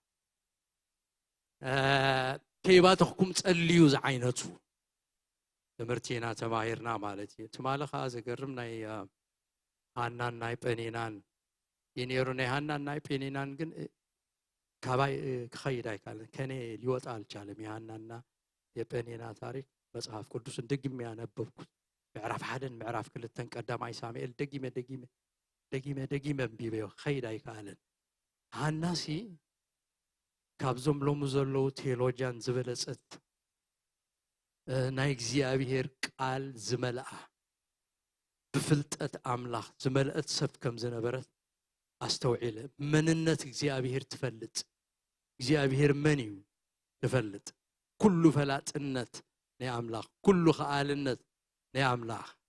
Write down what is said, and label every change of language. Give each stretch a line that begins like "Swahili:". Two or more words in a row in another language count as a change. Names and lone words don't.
Tigrinya: ከይባተኽኩም ጸልዩ ዝዓይነቱ ትምህርቲና ተማሂርና ማለት እዩ ትማለ ከዓ ዘገርም ናይ ሃናን ናይ ጴኒናን ኢኔሩ ናይ ሃናን ናይ ጴኒናን ግን ካባይ ክኸይድ ኣይካለን
Amharic: ከኔ ሊወጣ አልቻለም የሃናና የጴኒና ታሪክ መጽሐፍ ቅዱስን ደግሜ ያነበብኩት
Tigrinya: ምዕራፍ 1 ምዕራፍ 2 ቀዳማይ ሳሙኤል ደጊመ እምቢበዮ ኸይድ ኣይካለን ሃናሲ ካብዞም ሎሙ ዘለው ቴዎሎጂያን ዝበለጸት ናይ እግዚአብሔር ቃል ዝመልአ ብፍልጠት አምላኽ ዝመልአት ሰብ ከም ዝነበረት አስተውዒለ መንነት እግዚአብሔር ትፈልጥ እግዚአብሔር መን እዩ ክፈልጥ ኩሉ ፈላጥነት ናይ ኣምላኽ ኩሉ ኸኣልነት ናይ ኣምላኽ